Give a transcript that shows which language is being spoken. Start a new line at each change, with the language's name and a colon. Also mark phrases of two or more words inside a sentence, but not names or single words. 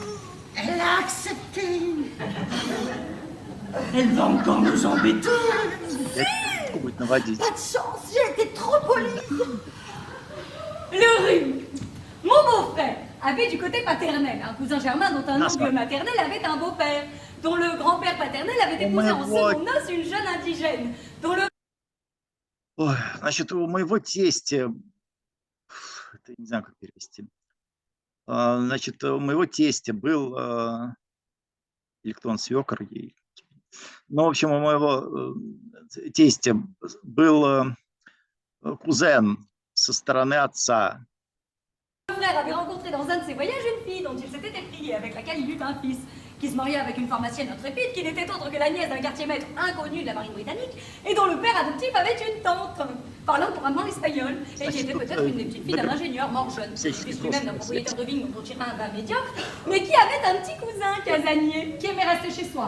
French: Elle a accepté. Elle va encore nous embêter.
Russian: Что будет наводить?
French: Pas de chance, j'ai été trop polie. Le rhume. Mon beau-frère avait du côté paternel un cousin germain dont un N'est-ce oncle pas? maternel avait un beau-père, dont le grand-père paternel avait épousé en
Russian: моего-
French: secondes noces une jeune indigène, dont le
Russian: Ой, значит, у моего тестя, это не знаю, как перевести. Значит, у моего тестя был, или кто он, свекор ей. Ну, в общем, у моего тестя был кузен со стороны отца.
French: Mon frère avait rencontré dans un de ses voyages une fille dont il s'était éplié, avec laquelle il eut un fils, qui se maria avec une pharmacienne intrépide qui n'était autre que la nièce d'un quartier-maître inconnu de la marine britannique et dont le père adoptif avait une tante, parlant couramment l'espagnol, et qui était peut-être une des petites filles d'un ingénieur mort jeune, fils lui-même d'un propriétaire de vigne dont tirait un vin médiocre, mais qui avait un petit cousin casanier, qui aimait rester chez soi.